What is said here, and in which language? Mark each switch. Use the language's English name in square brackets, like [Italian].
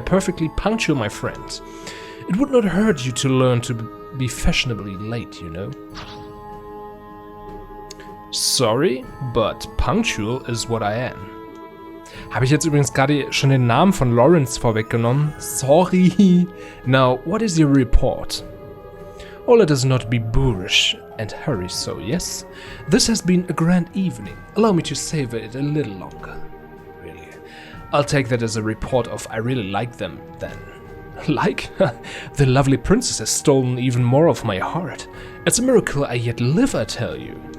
[English] Perfectly punctual, my friend. It would not hurt you to learn to be fashionably late, you know. Sorry, but punctual is what I am. [German] Habe ich jetzt übrigens gerade schon den Namen von Lawrence vorweggenommen? [English] Sorry. Now, what is your report? Oh, let us not be boorish and hurry so, yes? This has been a grand evening. Allow me to savor it a little longer. Really? I'll take that as a report of I really like them, then. Like? The lovely princess has stolen even more of my heart. It's a miracle I yet live, I tell you.